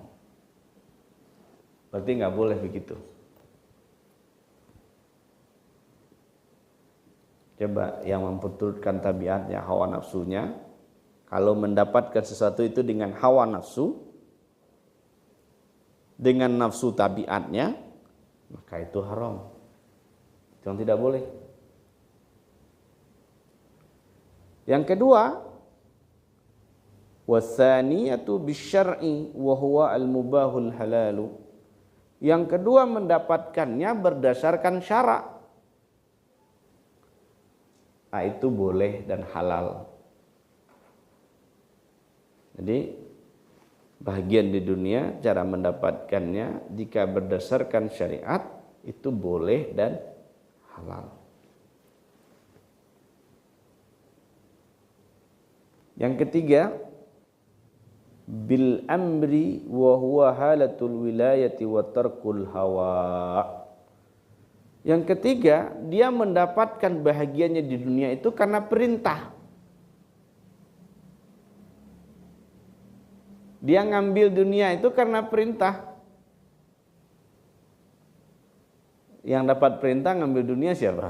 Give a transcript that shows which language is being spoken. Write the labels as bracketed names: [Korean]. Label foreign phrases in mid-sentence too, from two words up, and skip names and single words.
[Indonesian] Berarti nggak boleh begitu. Coba yang memperturutkan tabiatnya, hawa nafsunya, kalau mendapatkan sesuatu itu dengan hawa nafsu, dengan nafsu tabiatnya, maka itu haram. Itu yang tidak boleh. Yang kedua, [Arabic] والثانية بالشرع وهو المباح الحلال. [Indonesian] Yang kedua, mendapatkannya berdasarkan syarak. Nah, itu boleh dan halal. Jadi bahagian di dunia, cara mendapatkannya jika berdasarkan syariat itu boleh dan halal. Yang ketiga, [Arabic] بالأمر وهو حالة الولاية وترك الهوى. [Indonesian] Yang ketiga, dia mendapatkan bahagianya di dunia itu karena perintah. Dia ngambil dunia itu karena perintah. Yang dapat perintah ngambil dunia siapa?